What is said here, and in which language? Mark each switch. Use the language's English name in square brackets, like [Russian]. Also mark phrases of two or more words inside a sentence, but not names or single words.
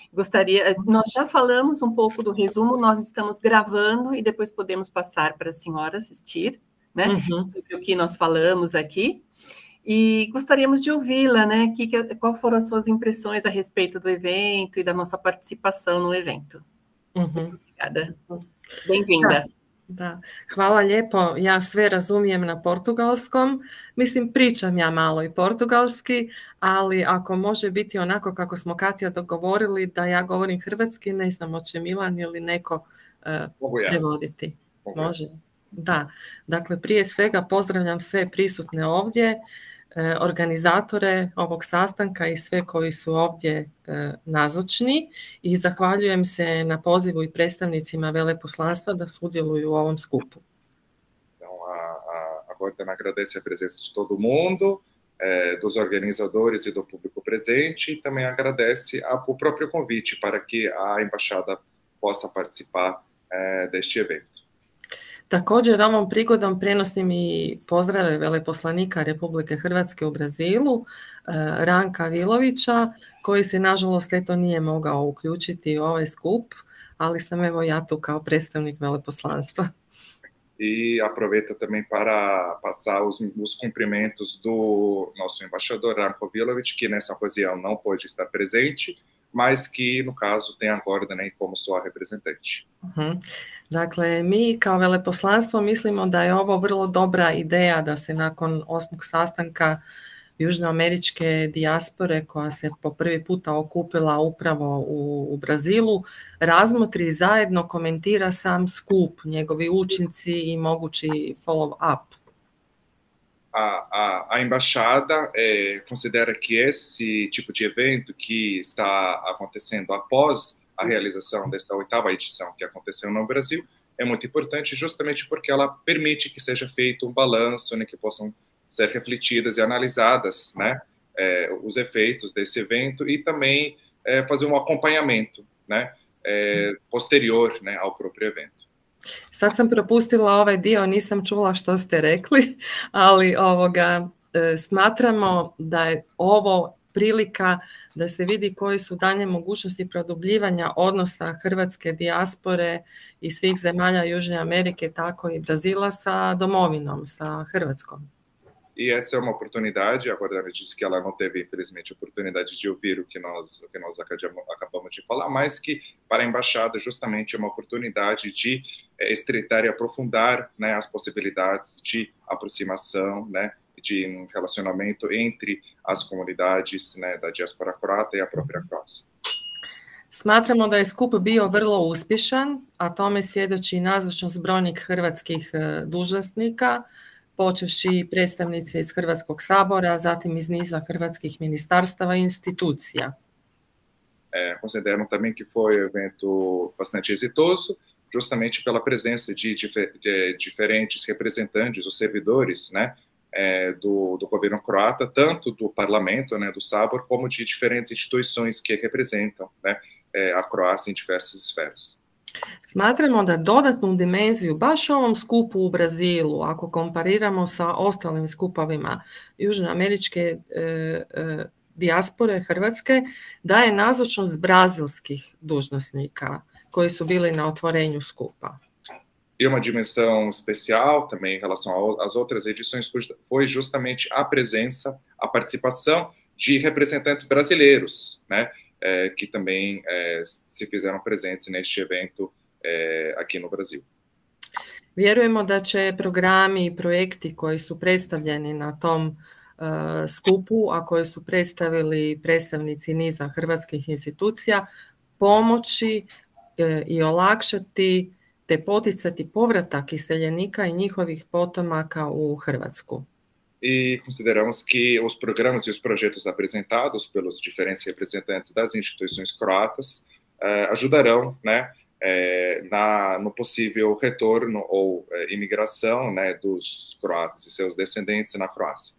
[Portuguese] Nós já falamos um pouco do resumo, nós estamos gravando e depois podemos passar para a senhora assistir, né? Sobre o que nós falamos aqui. E gostaríamos de ouvi-la, né? Qual foram as suas impressões a respeito do evento e da nossa participação no evento? Obrigada. Bem-vinda. [Croatian] Da. Hvala lijepo. Ja sve razumijem na portugalskom. Mislim, pričam ja malo i portugalski, ali ako može biti onako kako smo Katja dogovorili da ja govorim hrvatski, ne znam, hoće Milan ili neko prevoditi. Može? Da. Dakle, prije svega pozdravljam sve prisutne ovdje, organizatore ovog sastanka i sve koji su ovdje nazočni i zahvaljujem se na pozivu i predstavnicima veleposlanstva da sudjeluju u ovom skupu. [Portuguese] Então, a Gordana agradece a presença de todo mundo, dos organizadores e do público presente, e também agradece o próprio convite para que a embaixada possa participar deste evento. [Croatian] Također ovom prigodom prenosim i pozdrave veleposlanika Republike Hrvatske u Brazilu, Ranka Vilovića, koji se nažalost eto nije mogao uključiti u ovaj skup, ali sam evo ja tu kao predstavnik veleposlanstva. [Portuguese] E aproveita também para passar os cumprimentos do nosso embaixador Ranko Vilović, que nessa ocasião não pôde estar presente, mas que, no caso, tem a Gordana como sua representante. [Croatian] Dakle, mi kao veleposlanstvo mislimo da je ovo vrlo dobra ideja da se nakon 8. sastanka južnoameričke dijaspore koja se po prvi puta okupila upravo u Brazilu, razmotri zajedno, komentira sam skup, njegovi učinci i mogući follow-up. [Portuguese] A embaixada considera que esse tipo de evento que está acontecendo após a realização desta 8ª edição que aconteceu no Brasil é muito importante justamente porque ela permite que seja feito balanço, né, que possam ser refletidas e analisadas, né, os efeitos desse evento e também fazer acompanhamento, né, posterior, né, ao próprio evento. [Croatian] Sad sam propustila ovaj dio, nisam čula što ste rekli, ali smatramo da je ovo prilika da se vidi koje su dalje mogućnosti produbljivanja odnosa hrvatske dijaspore i svih zemalja Južne Amerike, tako i Brazila sa domovinom, sa Hrvatskom. [Portuguese] E essa é uma oportunidade. Agora ela disse que ela não teve, infelizmente, a oportunidade de ouvir o que nós acabamos de falar, mas que para a embaixada justamente é uma oportunidade de estreitar e aprofundar, né, as possibilidades de aproximação, né, de um relacionamento entre as comunidades, né, da dijaspora croata e a própria Croácia. [Croatian] Smatramo da je skup bio vrlo uspješan, a tome svjedoči i nazočnost brojnih hrvatskih dužnosnika, počevši predstavnice iz Hrvatskog sabora, zatim iz niza hrvatskih ministarstava i institucija. [Portuguese] Consideram também que foi um evento bastante exitoso, justamente pela presença de diferentes representantes, os servidores, né, do governo croata, tanto do parlamento, né, do Sabor, como de diferentes instituições que representam, né, a Croácia em diversas esferas. [Croatian] Smatramo da dodatnu dimenziju baš ovom skupu u Brazilu, ako kompariramo sa ostalim skupovima južnoameričke dijaspore Hrvatske, daje nazočnost brazilskih dužnosnika koji su bili na otvorenju skupa. [Portuguese] E uma dimensão especial também em relação às outras edições foi justamente a presença, a participação de representantes brasileiros, né, que também se fizeram presentes neste evento aqui no Brasil. [Croatian] Vjerujemo da će programi i projekti koji su predstavljeni na tom skupu, a koje su predstavili predstavnici niza hrvatskih institucija, pomoći i olakšati te poticati povratak iseljenika i njihovih potomaka u Hrvatsku. [Portuguese] E consideramos que os programas e os projetos apresentados pelos diferentes representantes das instituições croatas ajudarão, né, no possível retorno ou imigração, né, dos croatas e seus descendentes na Croácia.